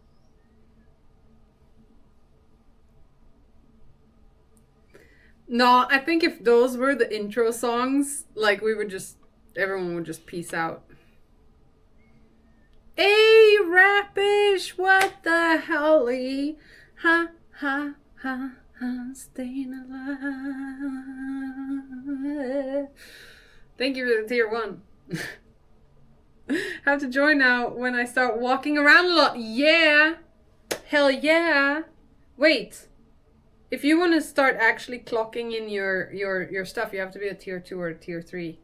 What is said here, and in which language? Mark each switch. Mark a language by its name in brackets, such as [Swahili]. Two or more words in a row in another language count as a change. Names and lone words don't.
[English] No, I think if those were the intro songs, like, everyone would just peace out. Hey, Rapish, what the helly? Ha, ha, ha, ha, staying alive. Thank you for the tier 1. Have to join now when I start walking around a lot. Yeah! Hell yeah! Wait. If you want to start actually clocking in your stuff, you have to be a tier 2 or a tier 3.